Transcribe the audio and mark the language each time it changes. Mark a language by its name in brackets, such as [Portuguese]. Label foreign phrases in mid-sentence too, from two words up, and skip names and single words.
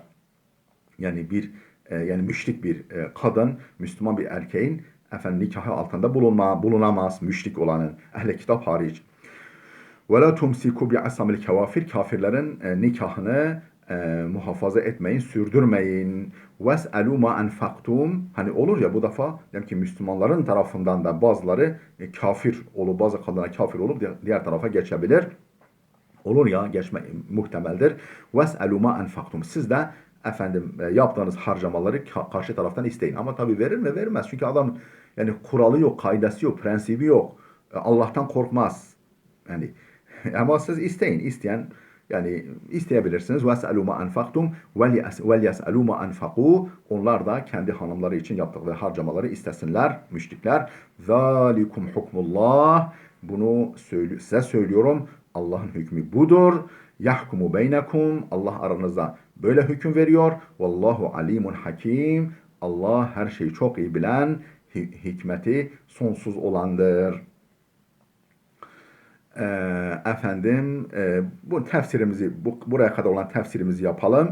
[Turkish] Yani yani müşrik bir kadın, Müslüman bir erkeğin efendim nikahı altında bulunamaz, müşrik olanın, ehl-i kitap hariç. [Arabic] ولا تمسكوا بعصم الكوافر, [Turkish] kafirlerin nikahını muhafaza etmeyin, sürdürmeyin. [Arabic] وَاسْأَلُوا مَا أَنْفَقْتُمْ. [Turkish] Hani olur ya bu defa yani ki Müslümanların tarafından da bazıları kafir olup, bazı kadına kafir olup diğer tarafa geçebilir. Olur ya, geçme muhtemeldir. [Arabic] وَاسْأَلُوا مَا أَنْفَقْتُمْ. [Turkish] Siz de efendim yaptığınız harcamaları karşı taraftan isteyin. Ama tabii verir mi? Vermez. Çünkü adam yani kuralı yok, kaidesi yok, prensibi yok. Allah'tan korkmaz. Yani ama siz isteyin. İsteyen yani isteyebilirsiniz. [Arabic] وَاسْأَلُوا مَا أَنْفَقْتُمْ وَلْيَسْأَلُوا مَا أَنْفَقُوا. [Turkish] Onlar da kendi hanımları için yaptıkları harcamaları istesinler, müşrikler. [Arabic] ذَٰلِكُمْ حُكْمُ اللّٰهِ. [Turkish] Bunu size söylüyorum. Allah'ın hükmü budur. [Arabic] يحكم بينكم. [Turkish] Allah aranızda böyle hüküm veriyor. [Arabic] والله عليم حكيم. [Turkish] Allah her şeyi çok iyi bilen, hikmeti sonsuz olandır. Bu tefsirimizi, buraya kadar olan tefsirimizi yapalım.